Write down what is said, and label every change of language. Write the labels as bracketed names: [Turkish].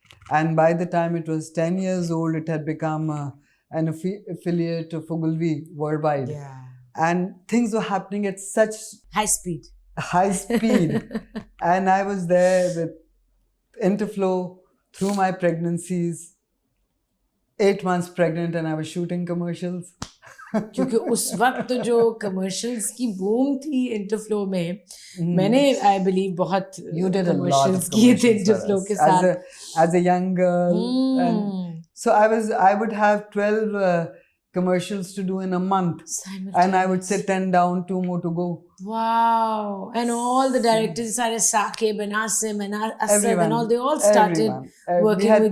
[English] And by the time it was 10 years old, it had become an affiliate of Ogilvy worldwide. Yeah. And things were happening at such high speed. And I was there with Interflow through my pregnancies, 8 months pregnant, and I was shooting commercials. [Hindi] क्योंकि उस वक्त जो commercials की boom थी Interflow में, मैंने [English] I believe [Hindi] बहुत commercials किए थे Interflow के साथ. [English] As a young girl. And so I would have 12 commercials to do in a month. And I would sit 10 down, 2 more to go. Wow. And all the directors, Saqib and Asim and Asad and all, they all started working we had